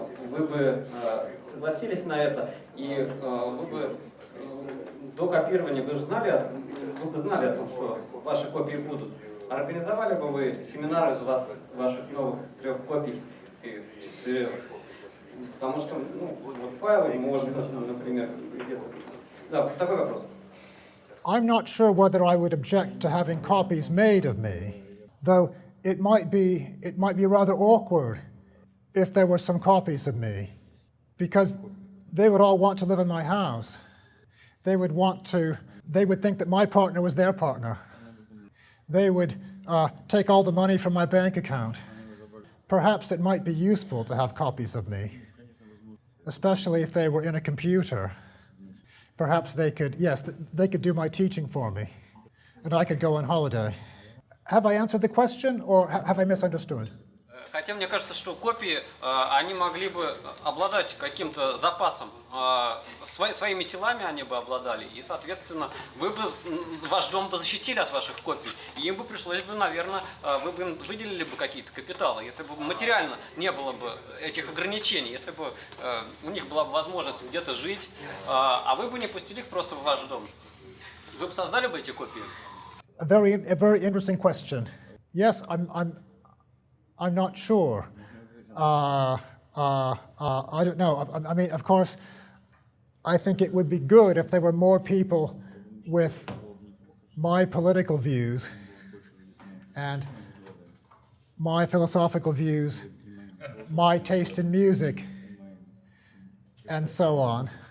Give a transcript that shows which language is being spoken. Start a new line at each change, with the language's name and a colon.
Russian: вы бы согласились на это, и вы бы до копирования вы бы знали о том, что ваши копии будут. Организовали бы вы семинар из ваших новых 3 копий и 4? Потому что вот файлы можно, например, где-то. Да, такой вопрос.
English: I'm not sure whether I would object to having copies made of me, though it might be rather awkward if there were some copies of me, because they would all want to live in my house. They would think that my partner was their partner. They would take all the money from my bank account. Perhaps it might be useful to have copies of me, especially if they were in a computer. Perhaps they could do my teaching for me, and I could go on holiday. Have I answered the question, or have I misunderstood?
Russian: Хотя мне кажется, что копии, они могли бы обладать каким-то запасом, своими телами они бы обладали, и, соответственно, ваш дом бы защитили от ваших копий, и им бы пришлось бы, наверное, вы бы выделили бы какие-то капиталы, если бы материально не было бы этих ограничений, если бы у них была бы возможность где-то жить, а вы бы не пустили их просто в ваш дом. Вы бы создали бы эти копии?
English: A very interesting question. Yes, I'm not sure. I don't know. I mean, of course, I think it would be good if there were more people with my political views and my philosophical views, my taste in music, and so on.